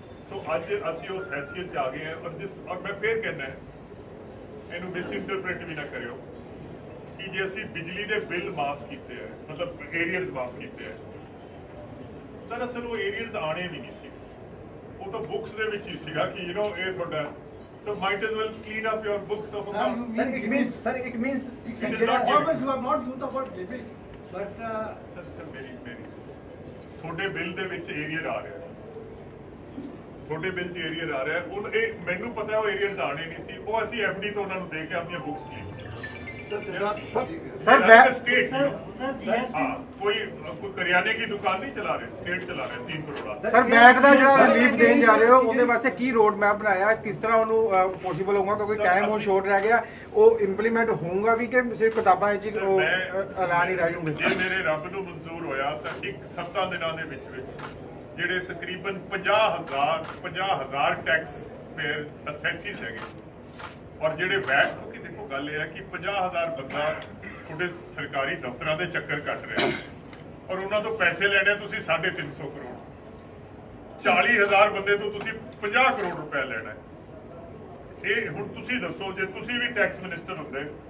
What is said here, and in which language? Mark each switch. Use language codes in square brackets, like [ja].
[pa] ਸੋ ਅੱਜ ਅਸੀਂ ਉਸ ਹੈਸੀਅਤ 'ਚ ਆ ਗਏ ਹਾਂ ਔਰ ਮੈਂ ਫੇਰ ਕਹਿੰਦਾ ਇਹਨੂੰ ਮਿਸਇੰਟਰਪ੍ਰੇਟ ਵੀ ਨਾ ਕਰਿਓ ਕਿ ਜੇ ਅਸੀਂ ਬਿਜਲੀ ਦੇ ਬਿੱਲ ਮਾਫ ਕੀਤੇ ਹੈ, ਮਤਲਬ ਏਰੀਅਰਸ ਮਾਫ ਕੀਤੇ ਹੈ, ਦਰਅਸਲ ਉਹ ਏਰੀਅਰਸ ਆਣੇ ਵੀ ਨਹੀਂ ਸੀ, ਉਹ ਤਾਂ ਬੁੱਕਸ ਦੇ ਵਿੱਚ ਹੀ ਸੀਗਾ ਕਿ ਇਹ ਤੁਹਾਡਾ। [en] So might as well clean up your books of account. Sir, it means It is not Always you have not used the word debit, but [pa] sir ਮੇਰੀ ਤੁਹਾਡੇ ਬਿੱਲ ਦੇ ਵਿੱਚ ਏਰੀਅਰ ਆ ਰਿਹਾ, ਤੁਹਾਡੇ ਬਿੱਲ 'ਚ ਏਰੀਅਰ ਆ ਰਿਹਾ। ਉਹ ਇਹ ਮੈਨੂੰ ਪਤਾ ਉਹ ਏਰੀਅਰਸ ਆਣੇ ਨਹੀਂ ਸੀ, ਉਹ ਅਸੀਂ ਐਫਡੀ ਤੋਂ ਉਹਨਾਂ ਨੂੰ ਦੇ ਕੇ ਆਪਣੀਆਂ ਬੁੱਕਸ ਕਲੀਨ [en] sir GST [hi] हाँ कोई करियाने की दुकान नहीं चला रहे, स्टेट चला रहे 3 करोड़। [pa] ਸਰ ਬੈਟ ਦਾ ਜਿਹੜਾ ਰਿਲੀਫ ਦੇਣ ਜਾ ਰਹੇ ਹੋ ਉਹਦੇ ਵਾਸਤੇ ਕੀ ਰੋਡ ਮੈਪ ਬਣਾਇਆ, ਕਿਸ ਤਰ੍ਹਾਂ ਉਹਨੂੰ ਪੋਸੀਬਲ ਹੋਊਗਾ ਕਿਉਂਕਿ ਟਾਈਮ ਹੁਣ ਸ਼ੋਰਟ ਰਹਿ ਗਿਆ, ਉਹ ਇੰਪਲੀਮੈਂਟ ਹੋਊਗਾ ਵੀ ਕਿ ਸਿਰਫ ਕਿਤਾਬਾਂ 'ਚ ਉਹ ਐਲਾਨ ਹੀ ਰਹਿ ਜੂਗੇ? ਜੇ ਮੇਰੇ ਰੱਬ ਨੂੰ ਮਨਜ਼ੂਰ ਹੋਇਆ ਤਾਂ ਇੱਕ 7 ਦਿਨਾਂ ਦੇ ਵਿੱਚ ਜਿਹੜੇ ਤਕਰੀਬਨ 50,000 ਟੈਕਸ ਪੇਅਰ ਅਸੈਸਿਸ ਹੈਗੇ ਔਰ ਜਿਹੜੇ ਵੈਟ, ਕਿਉਂਕਿ ਦੇਖੋ ਗੱਲ ਇਹ ਹੈ ਕਿ 50,000 ਬੰਦਾ ਤੁਹਾਡੇ ਸਰਕਾਰੀ ਦਫ਼ਤਰਾਂ ਦੇ ਚੱਕਰ ਕੱਟ ਰਿਹਾ ਔਰ ਉਹਨਾਂ ਤੋਂ ਪੈਸੇ ਲੈਣੇ ਤੁਸੀਂ 350 ਕਰੋੜ, 40,000 ਬੰਦੇ ਤੋਂ ਤੁਸੀਂ 50 ਕਰੋੜ ਰੁਪਏ ਲੈਣਾ। ਇਹ ਹੁਣ ਤੁਸੀਂ ਦੱਸੋ ਜੇ ਤੁਸੀਂ ਵੀ ਟੈਕਸ ਮਿਨਿਸਟਰ ਹੁੰਦੇ